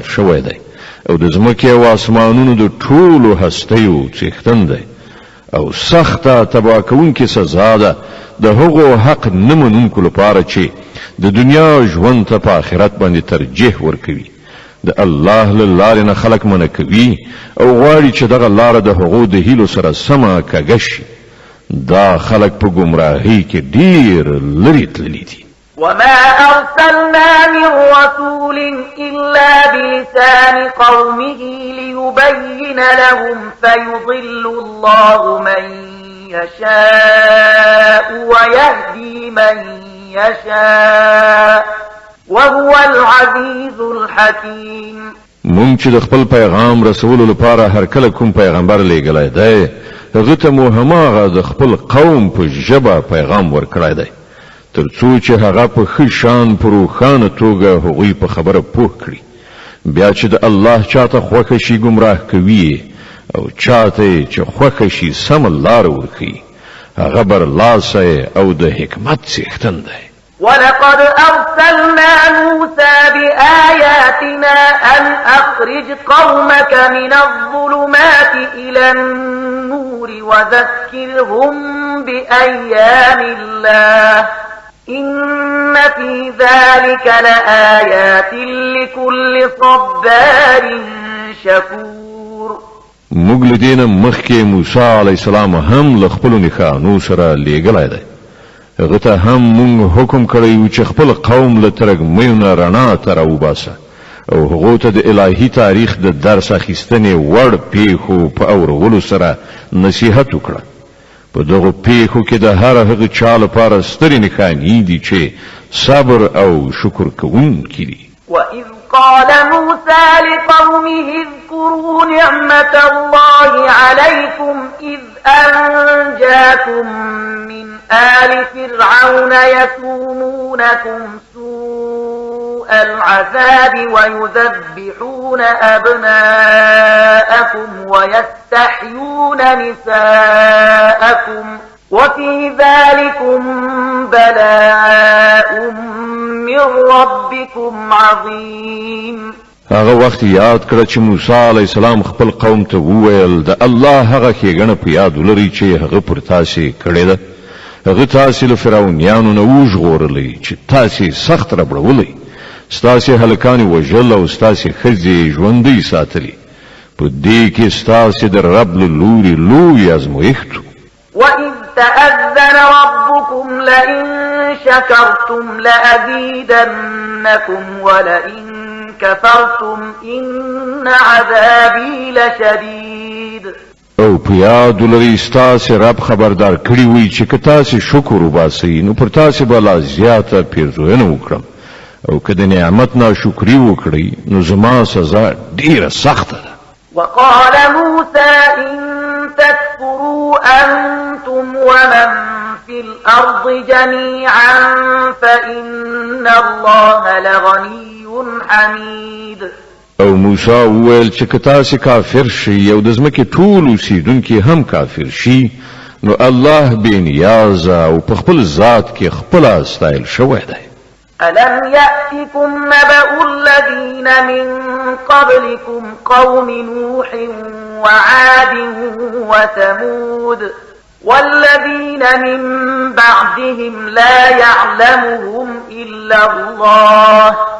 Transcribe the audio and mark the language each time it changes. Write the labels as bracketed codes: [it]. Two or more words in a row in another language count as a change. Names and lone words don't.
[ps] شوی دی او د ځمکې او اسمانونو د ټولو هستیو څښتن دی او سخته تباه کوونکې سزا ده د هغو حق نه منونکو لپاره چې د دنیا ژوند ته په آخرت باندې ترجیح ورکوي د الله له لارې نه خلق منع کوي او غواړي چې دغه لاره د هغو د هیلو سره سمه کږه شي دا خلق په ګمراهۍ کې ډیر لرې تللي دي [ar] وما أرسلنا من رسول إلا بلسان قومه ليبين لهم فيضل الله من يشاء ويهدي من يشاء وهو العزيز الحكيم [ps] مونږ چې د خپل پیغام رسولو لپاره هر کله کوم پیغمبر لېږلی دی هغه ته مو هماغه د خپل قوم په ژبه پیغام ورکړی دی ترڅو چې هغه په ښه شان په روښانه توګه هغوی په خبره پوه کړي بیا چې د الله چاته خوښه شي ګمراه کوي او چاته چې خوښه شي سمه لاره ورښیي هغه برلاسی او د حکمت څښتن دی [ar] ولقد أرسلنا موسى بآياتنا أن أخرج قومك من الظلمات إلى النور وذكرهم بأيام الله إن في ذلك لآيات لكل صبار شكور [ps] موږ له دې نه مخکې موسی علیه السلام هم له خپلو نښانو سره لېږلی دی هغه ته هم مونږ حکم کړی و چې خپل قوم له ترګمیونه رڼا ته راوباسه او هغو ته د الهي تاریخ د درس اخیستنې وړ پیښو په اورولو سره نصیحت وکړه په دغو پیښو کې د هر هغه چا لپاره سترې نښانې دي چې صبر او شکر کوونکي دي [ar] وإذ قال موسى لقومه اذكروا نعمة الله عليكم إذ أنجاكم من آل فرعون يسومونكم سوء العذاب ويذبحون أبناءكم ويستحيون نساءكم وفي ذلكم بلاء من ربكم عظيم [ps] هغه وخت یاد کړه چې موسی علی السلام خپل قوم ته وویل د الله هغه ښېګڼه په یاد ولرئ چې هغه پر تاسې کړې ده هغه تاسې له فرعونیانو نه وژغورلی چې تاسې سخت ربړولی ستاسې هلکانې وژل او ستاسې ښځې ژوندۍ ساتلي په دې کې ستاسې د رب له لوري لوی ازمویښت [ar] وإذ تأذن ربكم لئن شكرتم لأزيدنكم ولئن كفرتم إن عذابي لشديد [ps] او په یاد لري ستاسې رب خبردار کړی وي چې که تاسې شکر وباسئ نو پر تاسې به لا زیاته پیرزوینه وکړم او که د نعمت ناشکري وکړئ نو زما سزا ډیره سخته ده [ar] وقال موسى إن تكفروا أنتم ومن في الأرض الأرض جميعا فإن الله لغني حميد. [ps] او موسی وویل چې که تاسې کافر شي او د ځمکې ټول اوسیدونکي هم کافر شي نو الله بې نیازه او په خپل ذات کې خپله ستایل شوی دی. [ar] ألم يأتكم نبأ الذين من قبلكم قوم نوح وعاد وثمود والذين من بعدهم لا يعلمهم إلا الله